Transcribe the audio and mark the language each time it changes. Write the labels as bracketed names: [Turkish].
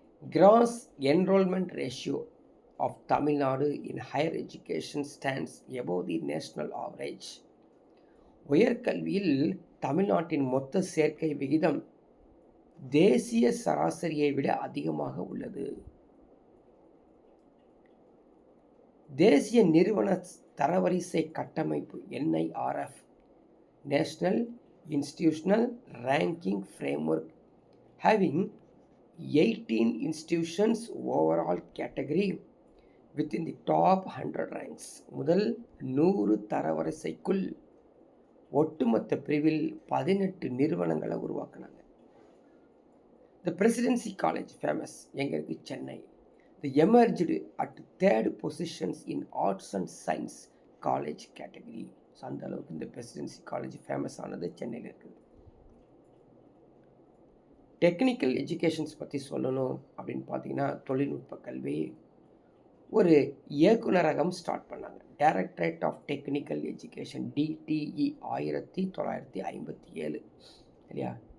[English] Gross enrolment ratio of Tamil Nadu in higher education stands above the national average. [Tamil] உயர்கல்வியில் தமிழ்நாட்டின் மொத்த சேர்க்கை விகிதம் தேசிய சராசரியை விட அதிகமாக உள்ளது. தேசிய நிறுவன தரவரிசை கட்டமைப்பு [English] NIRF, national institutional ranking framework, having 18 institutions overall category within the top 100 ranks. [Tamil] முதல் 100 தரவரிசைக்குள் ஒட்டுமொத்த பிரிவில் 18 நிறுவனங்களை உருவாக்குனாங்க. [English] The Presidency College famous [Tamil] எங்கே இருக்கு? [English] Chennai. The emerged at third positions in arts and science college category. [Tamil] So அந்த அளவுக்கு இந்த Presidency College ஃபேமஸ் ஆனது சென்னையில் இருக்குது. டெக்னிக்கல் எஜுகேஷன்ஸ் பற்றி சொல்லணும் அப்படின்னு பார்த்தீங்கன்னா, தொழில்நுட்ப கல்வி ஒரு இயக்குநரகம் ஸ்டார்ட் பண்ணாங்க. [English] directorate of technical education, DTE, 1957 [Tamil] இல்லையா?